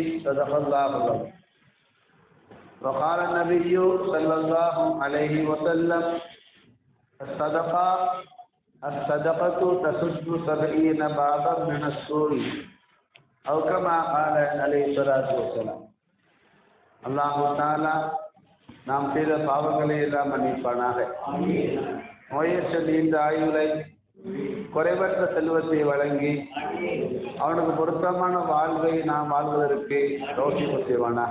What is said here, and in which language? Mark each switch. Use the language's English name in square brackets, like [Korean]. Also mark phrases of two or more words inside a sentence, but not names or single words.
[Arabic] صدق الله العظيم. وقال النبي صلى الله عليه وسلم: الصدقة تسد 70 بابا من السوء أو كما قال عليه الصلاة والسلام. الله تعالى [Tamil] நாம் செய்த பாவங்களை எல்லாம் மன்னிப்பானாக. நோயற்ற நீண்ட ஆயுளை, குறைவற்ற செல்வத்தை வழங்கி அவனுக்கு பொருத்தமான வாழ்வை நாம் வாழ்வதற்கு தௌஃபீக் செய்வானாக.